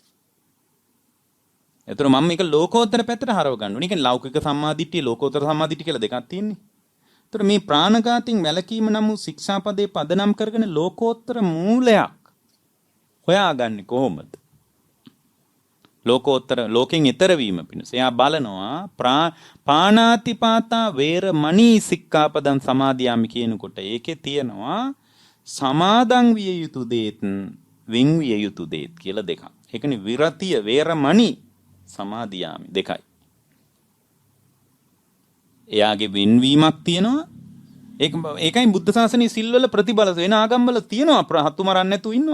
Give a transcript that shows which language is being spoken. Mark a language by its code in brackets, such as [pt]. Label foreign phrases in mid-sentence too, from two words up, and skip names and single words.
[si] ඒතර මම මේක ලෝකෝත්තර පැත්තට හරව ගන්න ඕනේ. කියන්නේ ලෞකික සම්මාදිට්ඨිය ලෝකෝත්තර සම්මාදිට්ඨිය කියලා දෙකක් තියෙන්නේ. ඒතර මේ ප්‍රාණඝාතයෙන් වැළකීම නම් වූ ශික්ෂාපදේ පදනම් කරගෙන ලෝකෝත්තර මූලයක් හොයාගන්නේ කොහොමද? ලෝකෝත්තර ලෝකෙන් ඈතර වීම පිණිස. එයා බලනවා [pi] පාණාතිපාතා වේරමණී සික්ඛාපදං සමාදියාමි [si] කියනකොට ඒකේ තියෙනවා සමාදන් විය යුතු දේත් වින් විය යුතු දේත් කියලා දෙකක්. ඒකනේ විරතිය [pi] වේරමණී සමාදියාමි [si] දෙකයි. එයාගේ වින්වීමක් තියෙනවා. ඒකයි බුද්ධ ශාසනයේ සිල්වල ප්‍රතිබල වෙන ආගම්වල තියෙනවා හතු මරන්න නැතුව ඉන්නවා.